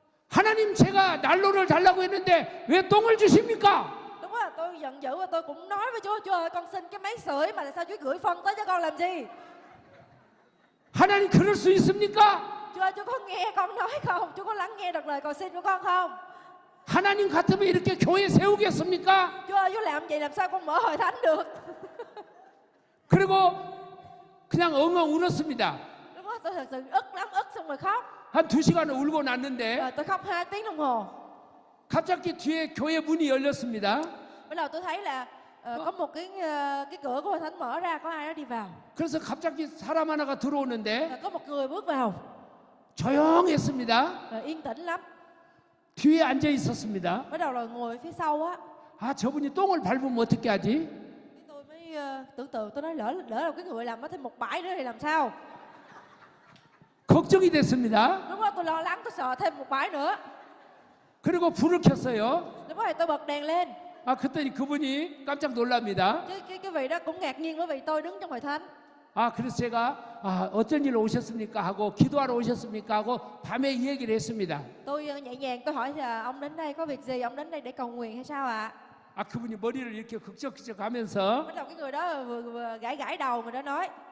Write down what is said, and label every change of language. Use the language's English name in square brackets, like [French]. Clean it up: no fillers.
[Korean] 하나님 제가 난로를 달라고 했는데 왜 똥을 주십니까? [Vietnamese] Lúc đó là tôi giận dữ và tôi cũng nói với Chúa, Chúa ơi, con xin cái máy sưởi mà tại sao Chúa gửi phân tới cho con làm gì? [Korean] 하나님 그럴 수 있습니까? [Vietnamese] Chúa ơi, Chúa có nghe con nói không? Chúa có lắng nghe được lời cầu xin của con không? [Korean] 하나님 같으면 이렇게 교회 세우겠습니까? [Vietnamese] Chúa ơi, Chúa làm vậy làm sao con mở hội thánh được? [Korean] 그리고 그냥 엉엉 울었습니다. [Vietnamese] Lúc đó tôi thật sự ức lắm, ức xong rồi khóc. [Korean] 한 2시간을 울고 났는데 [Vietnamese] Rồi tôi khóc 2 tiếng đồng hồ. [Korean] 갑자기 뒤에 교회 문이 열렸습니다. [Vietnamese] Bắt đầu tôi thấy là có một cái cửa của hội thánh mở ra, có ai đó đi vào. [Korean] 그래서 갑자기 사람 하나가 들어오는데 [Vietnamese] Có một người bước vào. [Korean] 조용했습니다. [Vietnamese] Yên tĩnh lắm. [Korean] 뒤에 앉아 있었습니다. [Vietnamese] Bắt đầu rồi ngồi phía sau á. [Korean] 아 저분이 똥을 밟으면 어떻게 하지? [Vietnamese] Tôi mới tưởng tượng, tôi nói lỡ là cái người làm có thêm một bãi nữa thì làm sao? [Korean] 걱정이 됐습니다. [Vietnamese] Lúc đó tôi lo lắng, tôi sợ thêm một bãi nữa. [Korean] 그리고 불을 켰어요. [Vietnamese] Lúc đó thì tôi bật đèn lên. [Korean] 아 그랬더니 그분이 깜짝 놀랍니다. [Vietnamese] Chứ cái vị đó cũng ngạc nhiên bởi vì tôi đứng trong hội thánh. [Korean] 그래서 제가 어쩐 일로 오셨습니까 하고 기도하러 오셨습니까 하고 밤에 이 얘기를 했습니다. [Vietnamese] Tôi nhẹ nhàng tôi hỏi là ông đến đây có việc gì, ông đến đây để cầu nguyện hay sao ạ? [Korean] 그분이 머리를 이렇게 극적극적 하면서 [Vietnamese] Bắt đầu cái người đó vừa gãi gãi đầu, người đó nói